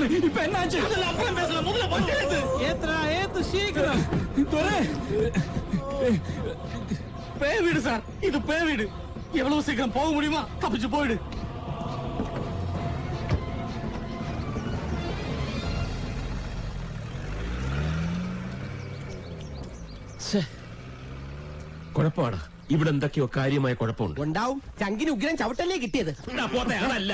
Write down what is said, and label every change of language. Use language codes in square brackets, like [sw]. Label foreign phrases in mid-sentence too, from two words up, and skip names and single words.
[ta] இப்ப என்ன ஆச்சு? அப்புறம் பேசலாம். முதல்ல வண்டி எடுத்து. ஏத்து சீக்கிரம். துரை, பேய் வீடு சார், இது பேய் வீடு. எவ்வளவு சீக்கிரம் போக முடியுமா தப்பிச்சு போயிடு. [ml] കുഴപ്പമാണ്. ഇവിടെ എന്തൊക്കെയോ കാര്യമായ കുഴപ്പമുണ്ട്. ഉണ്ടാവും. ചങ്കിന് ഉഗ്രം ചവിട്ടല്ലേ കിട്ടിയത്. പോത്തെ അതല്ല.